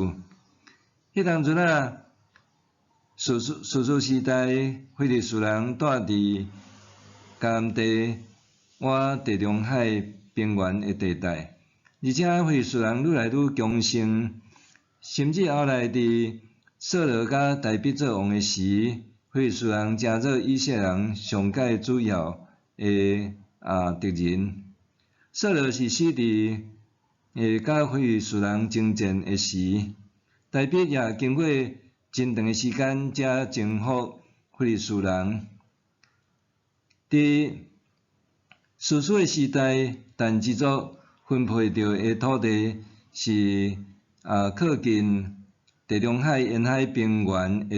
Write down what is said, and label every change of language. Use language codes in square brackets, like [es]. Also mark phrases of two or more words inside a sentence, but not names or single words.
[nan] 迄当阵啊，士师时代，非利士人住伫甘地往地中海平原诶地带，而且非利士人愈来愈强盛，甚至后来伫扫罗甲大卫做王诶时，非利士人成做以色列人上界主要诶敌人。扫罗是死伫甲非利士人征战诶时，大卫也经过真长诶时间才征服非利士人。伫士师诶时代，但支族分配到诶土地是靠近地中海沿海平原诶